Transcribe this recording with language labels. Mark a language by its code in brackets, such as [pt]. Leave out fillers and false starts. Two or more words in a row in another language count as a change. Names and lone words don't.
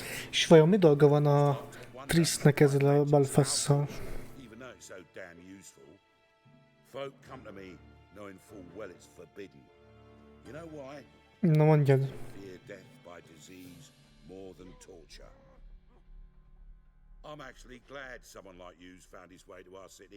[hu] És vajon mi dolga van a Trissnek ezzel a Belfasszal? [en] Even though it's so damn useful, folk come to me knowing full well it's forbidden. You know why? [hu] Na mondjad. [en] Fear death by disease more than torture. I'm actually glad someone like you's found his way to our city.